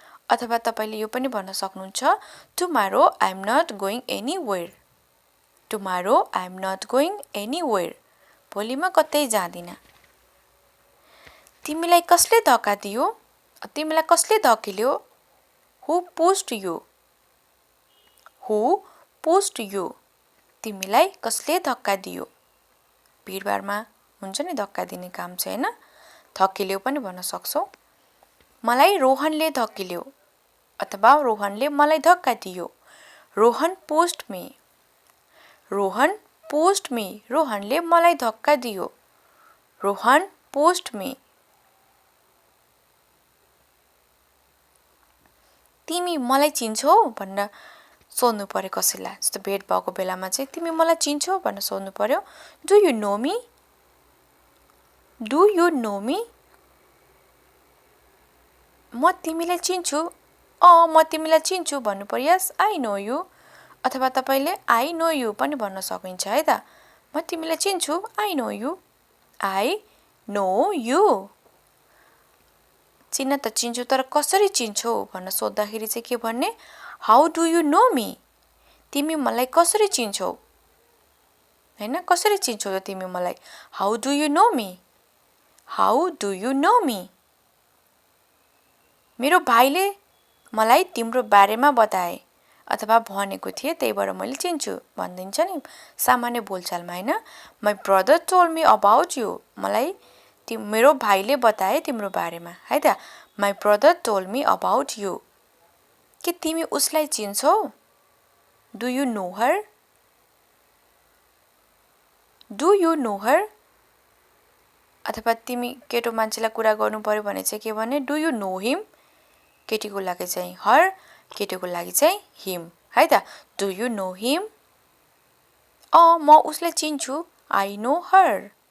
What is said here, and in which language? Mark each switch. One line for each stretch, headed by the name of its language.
Nepali: अथवा तपाईले यो पनि भन्न सक्नुहुन्छ,
English: Tomorrow I am not going anywhere. Tomorrow I am not going anywhere.
Nepali: भोलि म कतै जाँदिन। तिमीलाई कसले धक्का दियो? तिमीलाई कसले धकेल्यो?
English: Who pushed you? Who pushed you?
Nepali: तिमीलाई कसले धक्का दियो? भिडभाडमा हुन्छ नि धक्का दिने काम चाहिँ, हैन? धकेल्यो पनि भन्न सक्छौ। मलाई रोहनले धकेल्यो अथवा रोहनले मलाई धक्का दियो।
English: Rohan pushed me. Rohan pushed me.
Nepali: रोहनले मलाई धक्का दियो।
English: Rohan pushed me.
Nepali: तिमी मलाई चिन्छौ भन्न सोध्नु पर्यो कसैलाई। जस्तो भेट भएको बेलामा चाहिँ तिमी मलाई चिन्छौ भन्न सोध्नु पर्यो।
English: Do you know me? Do you know me?
Nepali: म तिमीलाई चिन्छु। म तिमीलाई चिन्छु भन्नु पर्यो।
English: Yes I know you.
Nepali: अथवा तपाईले
English: I know you
Nepali: पनि भन्न सकिन्छ। है त म तिमीलाई चिन्छु।
English: I know you. I know you.
Nepali: चिन्न त चिन्छु तर कसरी चिन्छौ भन्न सोध्दाखेरि चाहिँ के भन्ने?
English: How do you know me?
Nepali: तिमी मलाई कसरी चिन्छौ? हैन, कसरी चिन्छौ त तिमी मलाई?
English: How do you know me? How do you know me?
Nepali: मेरो भाइले मलाई तिम्रो बारेमा बताए अथवा भनेको थिए, त्यही भएर मैले चिन्छु भनिन्छ नि सामान्य बोलचालमा, हैन?
English: My brother told me about you.
Nepali: मलाई मेरो भाइले बताए तिम्रो बारेमा। है त
English: My brother told me about you.
Nepali: के तिमी उसलाई चिन्छौ?
English: Do you know her? Do you know her
Nepali: अथवा तिमी केटो मान्छेलाई कुरा गर्नु पर्यो भने चाहिँ के भने
English: do you know him
Nepali: केटीको लागि चाहिँ हर केटीको लागि चाहिँ हिम है त डु यु नो हिम म उसलाई चिन्छु
English: I know her